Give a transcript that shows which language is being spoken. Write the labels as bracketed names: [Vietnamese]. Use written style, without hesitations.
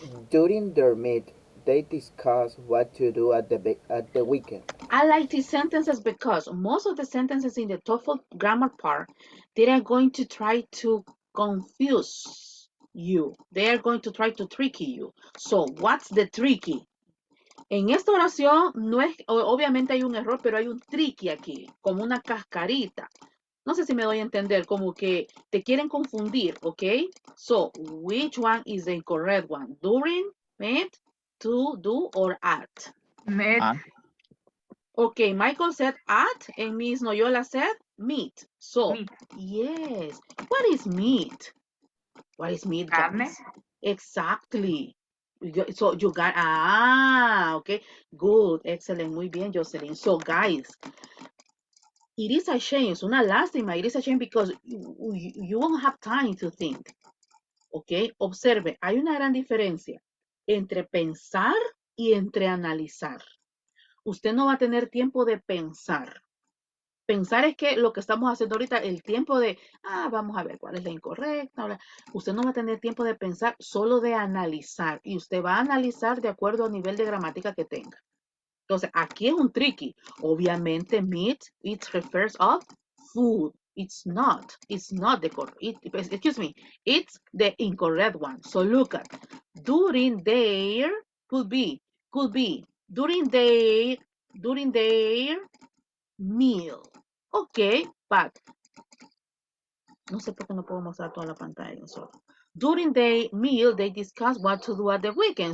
[English] During their meet, they discuss what to do at the weekend. I like these sentences because most of the sentences in the TOEFL grammar part, they are going to try to confuse you. They are going to try to tricky you. So, what's the tricky? [Spanish] En esta oración, no es, obviamente hay un error, pero hay un tricky aquí, como una cascarita. No sé si me doy a entender, como que te quieren confundir, ¿ok? [English] So, which one is the incorrect one? During, meet, to, do, or at? Met. Okay, Michael said at, and Miss Noyola said Meat. So, Meat. yes. What is meat? What is meat, [Spanish] Carne. [English] guys? Exactly. So you got, okay. Good. Excellent. [Spanish] Muy bien, [English] Jocelyn. So, guys, it is a shame. [Spanish] Es una lástima. [English] It is a shame because you won't have time to think. Ok. [Spanish] Observe, hay una gran diferencia entre pensar y entre analizar. Usted no va a tener tiempo de pensar. Pensar es que lo que estamos haciendo ahorita, el tiempo de, vamos a ver cuál es la incorrecta. Usted no va a tener tiempo de pensar, solo de analizar. Y usted va a analizar de acuerdo al nivel de gramática que tenga. Entonces, aquí es un tricky. [English] Obviamente, meat, it refers of food. It's not the correct, excuse me, it's the incorrect one. So look at, during their, could be, during their meal. Ok, but, [Spanish] no sé por qué no puedo mostrar toda la pantalla. [English] So, during the meal, they discuss what to do at the weekend.